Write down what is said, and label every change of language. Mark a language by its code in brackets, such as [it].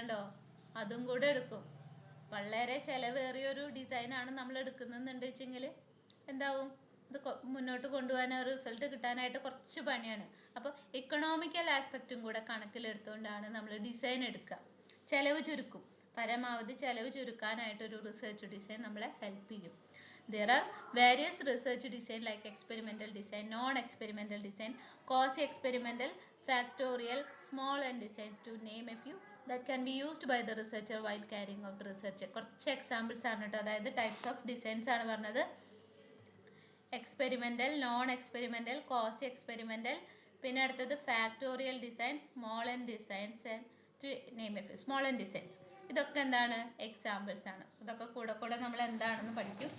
[ml] കണ്ടോ, അതും കൂടെ എടുക്കും. വളരെ ചിലവേറിയൊരു ഡിസൈനാണ് നമ്മൾ എടുക്കുന്നതെന്നുണ്ട് വെച്ചെങ്കിൽ എന്താവും, ഇത് മുന്നോട്ട് കൊണ്ടുപോകാൻ റിസൾട്ട് കിട്ടാനായിട്ട് കുറച്ച് പണിയാണ്. അപ്പോൾ ഇക്കണോമിക്കൽ ആസ്പെക്റ്റും കൂടെ കണക്കിലെടുത്തുകൊണ്ടാണ് നമ്മൾ ഡിസൈൻ എടുക്കുക. ചിലവ് ചുരുക്കും, പരമാവധി ചിലവ് ചുരുക്കാനായിട്ടൊരു റിസർച്ച് ഡിസൈൻ നമ്മളെ ഹെൽപ്പ് ചെയ്യും. [en] There are various research design like experimental design, non-experimental design, quasi-experimental, factorial, small end design to name a few that can be used by the researcher while carrying out research. [ml] കുറച്ച് examples ആണ് കേട്ടോ. അതായത് types of designs ആണ് പറഞ്ഞത്. Experimental, non experimental, quasi experimental, പിന്നെ അടുത്തത് factorial designs, small and designs, [en] To name a few. [ml] Small and designs ഇതൊക്കെ എന്താണ്? എക്സാമ്പിൾസ് ആണ്. ഇതൊക്കെ കൂടെ നമ്മൾ എന്താണെന്ന് പഠിക്കും.